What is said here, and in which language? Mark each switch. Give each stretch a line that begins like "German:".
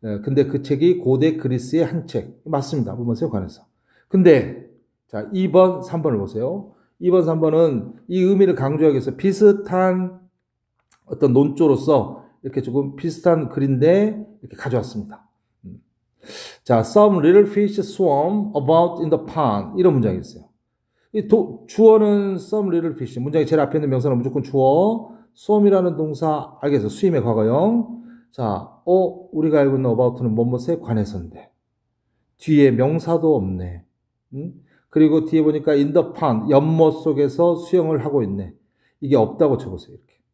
Korean: 근데 그 책이 고대 그리스의 한 책. 맞습니다. 무엇에 관해서. 근데 자, 2번, 3번을 보세요. 2번, 3번은 이 의미를 강조하기 위해서 비슷한 어떤 논조로서 이렇게 조금 비슷한 글인데 이렇게 가져왔습니다.
English: 자, some little fish swam about in the pond.
Korean: 이런 문장이 있어요. 주어는 some little fish. 문장이 제일 앞에 있는 명사는 무조건 주어. 수험이라는 동사 알겠어. 수임의 과거형. 자, 우리가 알고 있는 about는 뭐뭐에 관해서인데 뒤에 명사도 없네. 그리고 뒤에 보니까 in the pond, 연못 속에서 수영을 하고 있네. 이게 없다고 쳐보세요. 이렇게.